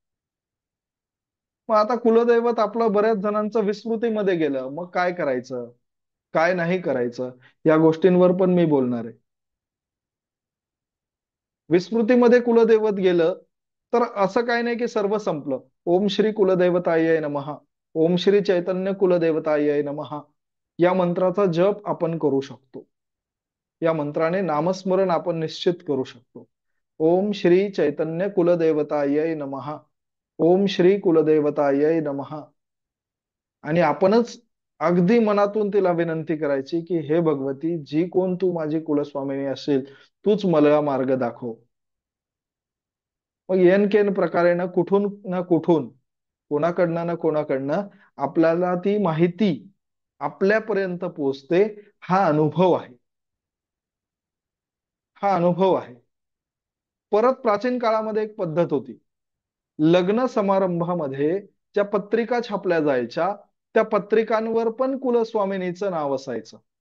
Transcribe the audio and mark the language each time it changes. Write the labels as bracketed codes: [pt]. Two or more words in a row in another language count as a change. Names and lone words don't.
[mr] मग आता कुलदैवत आपलं बऱ्याच जणांचं विस्मृतीमध्ये गेलं, मग काय करायचं, काय नाही करायचं, या गोष्टींवर पण मी बोलणार आहे. विस्मृतीमध्ये कुलदैवत गेलं तर असं काही नाही की सर्व संपलं. [sa] ओम श्री कुलदैवताय नमः, ओम श्री चैतन्य कुलदेवताय नमः, [mr] या मंत्राचा जप आपण करू शकतो. या मंत्राने नामस्मरण आपण निश्चित करू शकतो. [sa] ओम श्री चैतन्य कुलदेवताय नमः, ओम श्री कुलदेवताय नमः. [mr] आणि आपणच अगदी मनातून तिला विनंती करायची की हे भगवती, जी कोण तू माझी कुलस्वामिनी असेल, तूच मला मार्ग दाखव. मग [sa] येन केन प्रकारे [mr] ना कुठून, कोणाकडनं ना कोणाकडनं आपल्याला ती माहिती आपल्यापर्यंत पोहोचते. हा अनुभव आहे, हा अनुभव आहे. परत प्राचीन काळामध्ये एक पद्धत होती. लग्न समारंभामध्ये ज्या पत्रिका छापल्या जायच्या, त्या पत्रिकांवर पण कुलस्वामिनीचं नाव असायचं.